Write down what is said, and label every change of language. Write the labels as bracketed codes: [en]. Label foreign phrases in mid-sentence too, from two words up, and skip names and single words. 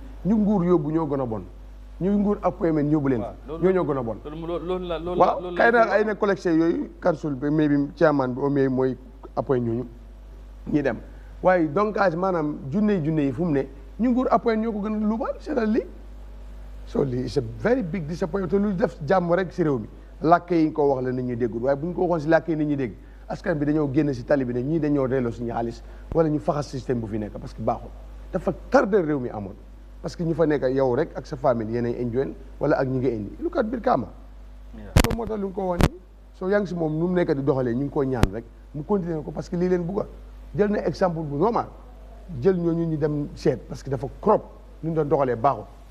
[wo] ñu nguur yóbbu ñoo gën a bon ñu nguur appointment yóbbu leen ñoo gën a bon waaw kay na ay na collecté yooyu council bi mais bi chairman bi mais mooy appoint ñooñu ñi dem waaye donc maanaam junne yi fu mu ne ñu nguur appoint ñoo ko gën a luubal seetal lii so lii [en] it's a very big disappointment [wo] te lu def jàmm rek si réew mi làkk yi nga ko wax la nit ñi déggul waaye bu ñu ko waxoon si làkk yi nit ñi dégg askan bi dañoo génn si tali bi ne ñii dañoo delloo suñu xaalis wala ñu faxas système bu fi nekk [fr] parce que [wo] baaxul dafa tardé réew mi amoon [fr] parce que [wo] ñu fa nekk yow rek ak sa famille yéenay enjoy wala ak ñi nga indi lu kat biir kaama soo moo tax lu nga ko wax nii soo yaa ngi si moom nu mu nekk di doxalee ñu ngi ko ñaan rek mu continuer ko [fr] parce que [wo] lii leen bugga jël na exemple bu normal jël ñooñu ñu dem seet [fr] parce que [wo] dafa crop ñu doon doxalee baaxul